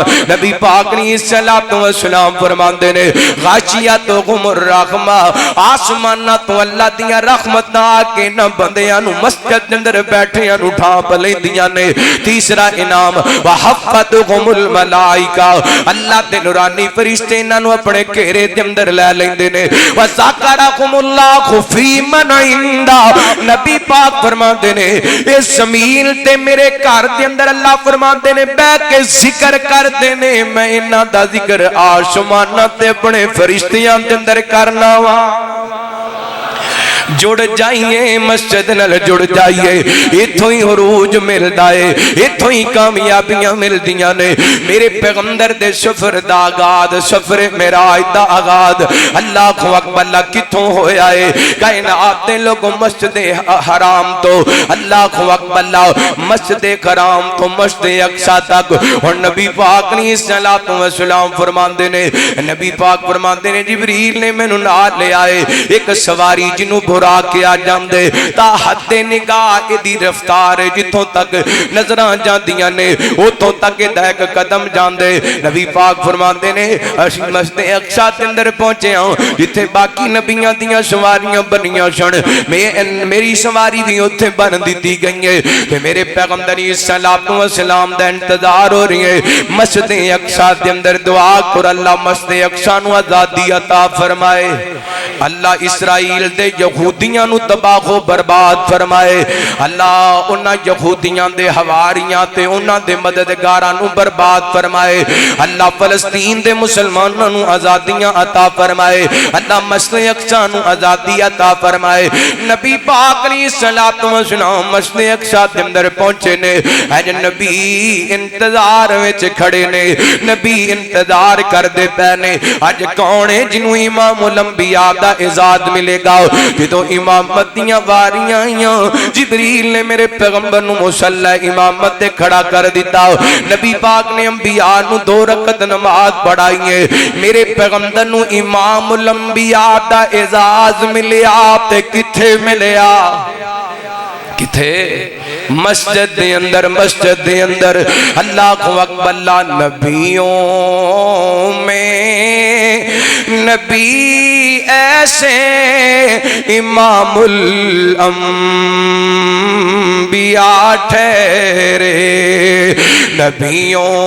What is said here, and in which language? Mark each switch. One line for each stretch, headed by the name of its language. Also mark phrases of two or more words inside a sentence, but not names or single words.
Punjabi: نبی پاک نے صلوات و سلام فرماندے نے
Arabic: غاشیاتہم الرحمہ
Punjabi: آسماناں تو اللہ دیاں رحمتاں آ کے نہ بندیاں نو مسجد دے اندر بیٹھیاں نو ڈھانپ لیندیاں نے تیسرا انعام
Arabic: وحفتہم الملائکہ
Punjabi: اللہ دے نورانی فرشتے انہاں نو اپنے گھیرے دے اندر لے لیندے نے
Arabic: وذکرہم اللہ فی من عندہ
Punjabi: نبی پاک فرماندے نے اس زمین تے میرے گھر دے اندر اللہ فرماندے نے بیٹھ کے ذکر کردے نے میں انہاں دا ذکر آسماناں تے اپنے فرشتیاں دے اندر کرنا وا جڑ جائیے مسجد نال جڑ جائیے ایتھوں ہی عروج ملدا ہے ایتھوں ہی کامیابیاں ملدیاں نے میرے پیغمبر دے سفر دا آغاز سفر معراج دا آغاز
Arabic: اللہ اکبر اللہ
Punjabi: کتھوں ہویا ہے کائنات دے لوگ مسجد حرام تو
Arabic: اللہ اکبر اللہ
Punjabi: مسجد حرام تو مسجد اقصی تک اور نبی پاک نے صلوات و سلام فرماندے نے نبی پاک فرماندے نے جبریل نے مینوں نال لے آئے ایک سواری جنوں دوڑا کے آ جاندے تا حد نگاہ دی رفتار جتوں تک نظراں جاندیاں نے اتوں تک ایک قدم جاندے نبی پاک فرماندے نے اسی مسجد اقصی دے اندر پہنچے ہاں جتھے باقی نبیاں دیاں سواریاں بنیاں سن میری سواری بھی اتھے بن دیتی گئی ہے کہ میرے پیغمبر علیہ
Arabic: الصلوۃ والسلام
Punjabi: دا انتظار ہو رہی ہے مسجد اقصی دے اندر دعا کر اللہ مسجد اقصی نو آزادی عطا فرمائے اللہ اسرائیل دے یہودیاں نو تباہ و برباد فرمائے اللہ انہاں یہودیاں دے حواریاں تے انہاں دے مددگاراں نو برباد فرمائے اللہ فلسطین دے مسلماناں نو آزادیاں عطا فرمائے اللہ مسجد اقصی نو آزادی عطا فرمائے نبی پاک
Arabic: علیہ الصلوۃ والسلام
Punjabi: مسجد اقصی دے اندر پہنچے نے اج نبی انتظار وچ کھڑے نے نبی انتظار کردے پے نے اج کون ہے جنوں امام الانبیاء دا اعزاز ملے گا جدوں امامت دیاں واریاں آئیاں جبریل نے میرے پیغمبر نو مصلی امامت تے کھڑا کر دیتا نبی پاک نے انبیاء نو 2 رکعت نماز پڑھائی ہے میرے پیغمبر نو امام الانبیاء دا اعزاز ملیا تے کتھے ملیا کتھے مسجد دے اندر
Arabic: اللہ اکبر اللہ
Punjabi: نبیوں
Urdu: میں نبی ایسے امام الانبیاء ٹھہرے نبیوں